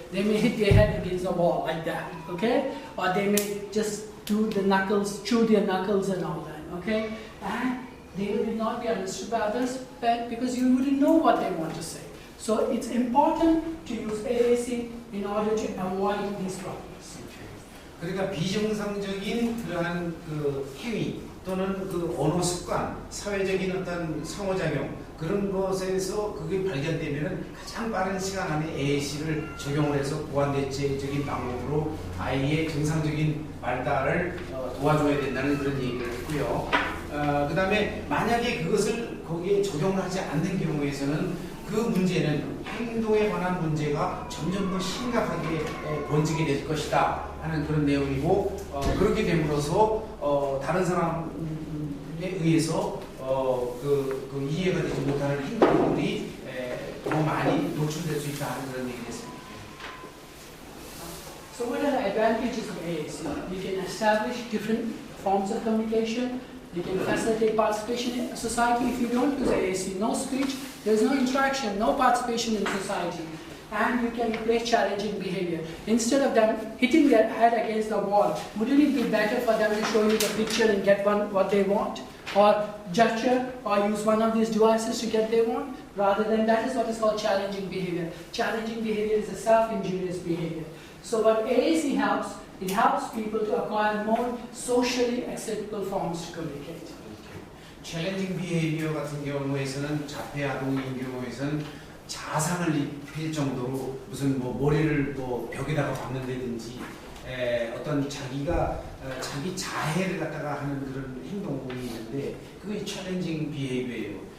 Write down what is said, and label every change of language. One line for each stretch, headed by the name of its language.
English: They may hit their head against the wall like that. Okay, or they may just do the knuckles, chew their knuckles and all that. Okay, and they will not be understood by others, but because you wouldn't know what they want to say. So it's important to use AAC in order to avoid these problems.
Korean: 그러니까 비정상적인 그러한 그 행위 또는 그 언어 습관, 사회적인 어떤 상호작용 그런 것에서 그게 발견되면은 가장 빠른 시간 안에 AAC를 적용을 해서 보완 대체적인 방법으로 아이의 정상적인 발달을 도와줘야 된다는 그런 얘기를 했고요. 그 다음에 만약에 그것을 거기에 적용을 하지 않는 경우에서는 그 문제는 행동에 관한 문제가 점점 더 심각하게 번지게 될 것이다 하는 그런 내용이고 그렇게 됨으로써 다른 사람에 의해서 그 이해가 되지 못하는 행동들이 더 많이 노출될 수 있다 하는 그런 얘기를 했습니다.
English: So what are the advantages of AAC? You can establish different forms of communication. You can facilitate participation in society. If you don't use AAC, no speech, there's no interaction, no participation in society. And you can replace challenging behavior. Instead of them hitting their head against the wall, wouldn't it be better for them to show you the picture and get what they want? Or gesture, or use one of these devices to get what they want? Rather than that is what is called challenging behavior. Challenging behavior is a self-injurious behavior. So what AAC helps, it helps people to acquire more socially acceptable forms to communicate.
Korean: 챌린징 비헤이비어 같은 경우에서는 자폐 아동인 경우에서는 자상을 입힐 정도로 무슨 뭐 머리를 뭐 벽에다가 박는다든지 어떤 자기가 자기 자해를 갖다가 하는 그런 행동이 있는데 그게 챌린징 비헤이비어예요.